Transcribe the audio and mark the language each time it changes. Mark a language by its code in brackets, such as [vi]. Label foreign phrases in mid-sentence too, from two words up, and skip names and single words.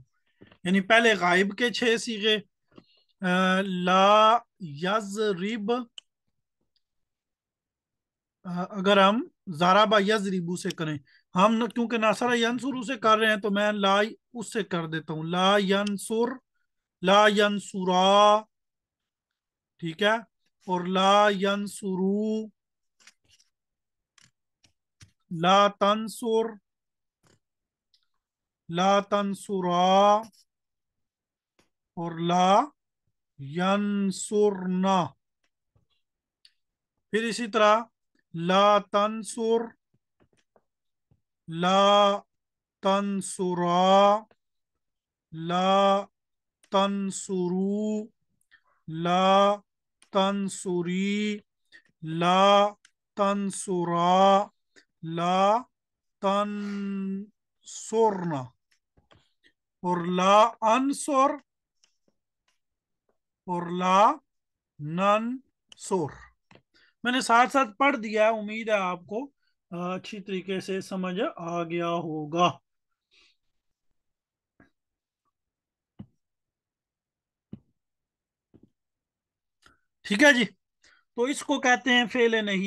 [ur] یعنی پہلے غائب کے 6 صیغے, [ar] لا يضرب, [ur] اگر ہم [ar] ضرب يضرب [ur] سے کریں، ہم نہ، کیونکہ [ar] نصر ينصر [ur] سے کر رہے ہیں، تو میں لا اس سے کر دیتا ہوں, [ar] لا ينصر، لا ينصرا. [ur] ٹھیک ہے، اور [ar] لا ينصروا، لا تنصر، لا تنصرا, और لا ينصرن. [ur] پھر اسی طرح [ar] لا تنصر, لا تنصرا، لا تنصروا، لا تنصري، لا تنصرا، لا تنصرن، و لا أنصر، و لا ننصر. [ur] میں نے ساتھ ساتھ پڑھ دیا ہے، امید ہے آپ کو اچھی طریقے سے سمجھ آ گیا ہوگا. ٹھیک ہے جی، تو اس کو کہتے ہیں فعلِ نہی.